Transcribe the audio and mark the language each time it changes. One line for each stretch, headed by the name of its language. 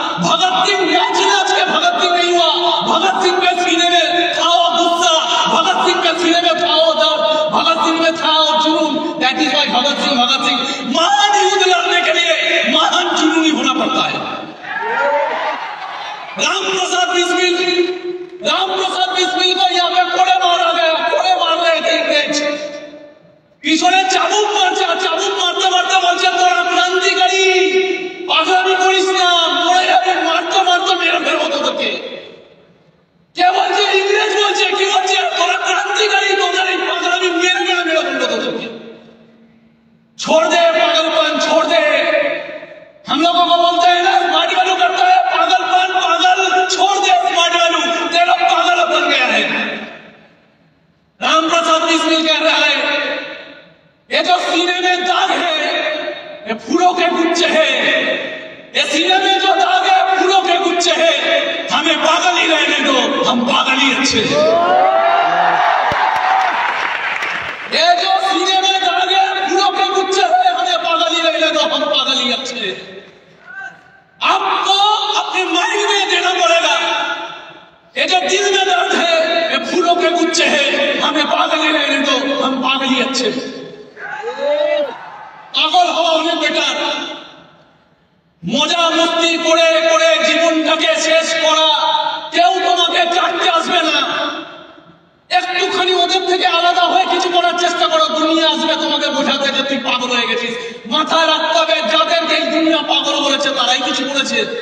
Hindi: भगत सिंह नाच के भगत सिंह नहीं हुआ, भगत सिंह के सीने में था वो गुस्सा, भगत सिंह के सीने में था वो भगत सिंह महान युद्ध लड़ने के लिए महान जुनूनी होना पड़ता है। राम प्रसाद बिस्मिल को यहाँ पे कोड़े मारा गया, कोड़े मार रहे थे इंग्रेज,
Bangla: পিছনে চাবুক মারতে বলছে তোরা ক্রান্তিকারী, পাগলামি করিস না, মরে যাবে, মারতে মেরে ফেলবো তোদেরকে। কে বলছে? इंग्रेज বলছে। কি বলছে? তোরা क्रांतिकारी, তোদের এই পাগলামি মেরে ফেলবো তোদেরকে।
Hindi: छोड़ दे पागलपन, छोड़ दे। हम लोगों को बोलते हैं ना स्मार्ट वैल्यू करता है, पागलपन, पागल, छोड़ दे स्मार्ट वैल्यू, तेरा पागल बन गया है। राम प्रसाद बिस्मिल कह रहा है ये जो सीने में दाग है ये फूलों के गुच्छे है, ये सीने में जो दाग है फूलों के गुच्छे है, हमें पागल ही रहने दो, हम पागल ही अच्छे हैं। ये जो सीने में दाग है फूलों के गुच्छे है, हमें पागल ही रहने दो, हम पागल ही अच्छे हैं। आपको अपने माइंड में देना पड़ेगा ये जो दिल में दर्द है ये फूलों के गुच्छे है, हमें पागल ही रहने दो, हम पागल ही अच्छे हैं।
Bangla: পাগল হওয়া অনেক বেটার। মজা মস্তি করে করে জীবনটাকে শেষ করা, কেউ তোমাকে চাটতে আসবে না। একটুখানি ওদের থেকে আলাদা হয়ে কিছু করার চেষ্টা করো, দুনিয়া আসবে তোমাকে বোঝাতে যে তুই পাগল হয়ে গেছিস। মাথায় রাখতে হবে যাদেরকে এই দুনিয়া পাগল বলেছে তারাই কিছু করেছে।